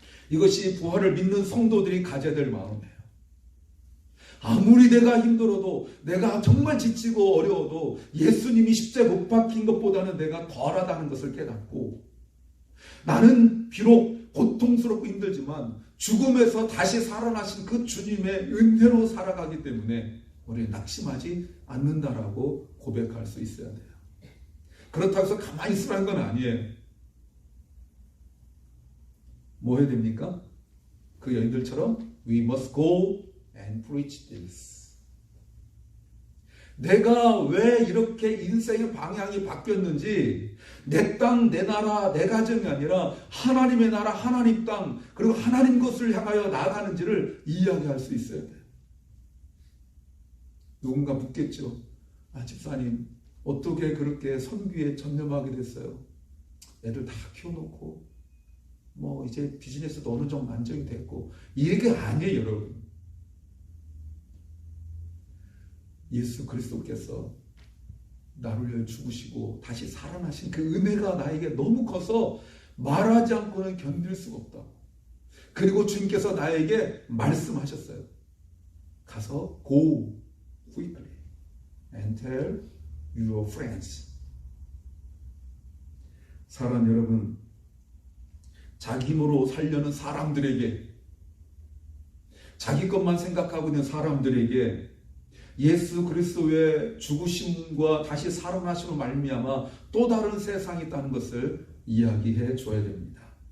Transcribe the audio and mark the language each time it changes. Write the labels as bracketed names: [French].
[Korean] 이것이 부활을 믿는 성도들이 가져야 될 마음이에요. 아무리 내가 힘들어도, 내가 정말 지치고 어려워도 예수님이 십자가에 못 박힌 것보다는 내가 덜하다는 것을 깨닫고, 나는 비록 고통스럽고 힘들지만 죽음에서 다시 살아나신 그 주님의 은혜로 살아가기 때문에 우리는 낙심하지 않는다라고 고백할 수 있어야 돼요. 그렇다고 해서 가만히 있으라는 건 아니에요. 뭐 해야 됩니까? 그 여인들처럼 [English] We must go and preach this. [Korean] 내가 왜 이렇게 인생의 방향이 바뀌었는지, 내 땅, 내 나라, 내 가정이 아니라 하나님의 나라, 하나님 땅, 그리고 하나님 것을 향하여 나아가는지를 이야기할 수 있어야 돼요. 누군가 묻겠죠. 집사님, 어떻게 그렇게 선교에 전념하게 됐어요? 애들 다 키워놓고 이제 비즈니스도 어느 정도 안정이 됐고. 이게 아니에요, 여러분. 예수 그리스도께서 나를 위해 죽으시고 다시 살아나신 그 은혜가 나에게 너무 커서 말하지 않고는 견딜 수가 없다고. 그리고 주님께서 나에게 말씀하셨어요. 가서 [English] go quickly and tell your friends. [Korean] 사랑 여러분, 자기 힘으로 살려는 사람들에게, 자기 것만 생각하고 있는 사람들에게 예수 그리스도의 죽으심과 다시 살아나심으로 말미암아 또 다른 세상이 있다는 것을 이야기해 줘야 됩니다.